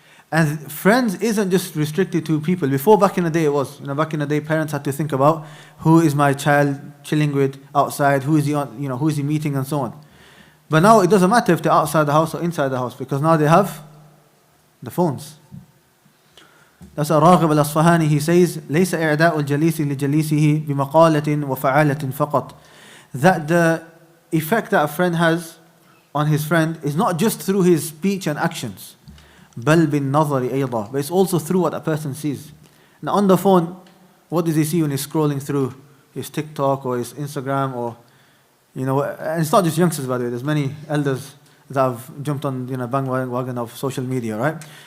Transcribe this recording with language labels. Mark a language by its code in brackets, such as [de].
[en] And friends isn't just restricted to people. Before, back in the day, it was. Back in the day, parents had to think about who is my child chilling with outside, who is he on, who is he meeting, and so on. But now it doesn't matter if they're outside the house or inside the house, because now they have the phones. That's Raghib al-Asfahani. [ar] He says, ليس إعداء الجليس لجليسه بمقالة وفعالة فقط. [en] That the effect that a friend has on his friend is not just through his speech and actions, [ar] بل بالنظر أيضا, [en] but it's also through what a person sees. Now on the phone, what does he see when he's scrolling through his TikTok or his Instagram, or and it's not just youngsters, by the way. There's many elders that have jumped on bandwagon of social media, right?